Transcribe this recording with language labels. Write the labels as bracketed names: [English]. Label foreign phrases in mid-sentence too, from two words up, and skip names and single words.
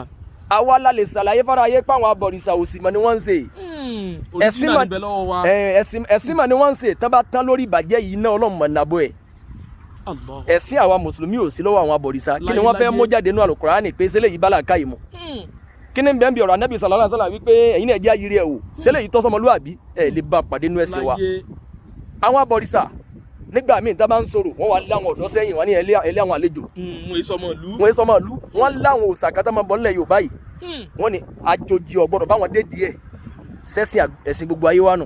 [Yoruba] Àwa la lè ṣàlàyé fáráyé páwọn abọ̀rìṣà òsì mọ̀ ni wọ́n ń ṣe. Ẹ̀sìn mọ̀ ni wọ́n ń ṣe tán bá tán lórí ìbàjẹ́ yìí náà Ọlọ́run mọ̀ nàbọ̀ ẹ̀. Ẹ̀sìn àwa mùsùlùmí ò sí lọ́wọ́ àwọn abọ̀rìṣà kí ni wọ́n fẹ́ mú jáde nínú Al-Qur'ani pé ṣẹlẹ̀ yìí bá làákà yìí mu. Kí ni bẹ́ẹ̀ bí ọ̀rọ̀ Ànábì [Arabic] صلى الله عليه وسلم [Yoruba] wípé ẹ̀yin náà jẹ́ ayiri ẹ̀ o ṣẹlẹ̀ yìí tọ́sọmọlúwàbí ẹ̀ lè bá pàdé nínú ẹ̀sìn wa. Àwọn abọ̀rìṣà nígbà míì tá bá ń sọ̀rọ̀ wọ́n wá láwọn ọ̀dọ́ sẹ́yìn wọ́n ní ẹlẹ́ àwọn àlejò. Wọ́n sọmọ ìlú wọ́n láwọn òòṣà kan tó máa bọ̀ nílẹ̀ Yorùbá yìí wọ́n ní àjòjì ọ̀gbọ́dọ̀ báwọn dé díẹ̀ sẹ́sìn ẹ̀sìn gbogbo ayé wa nù.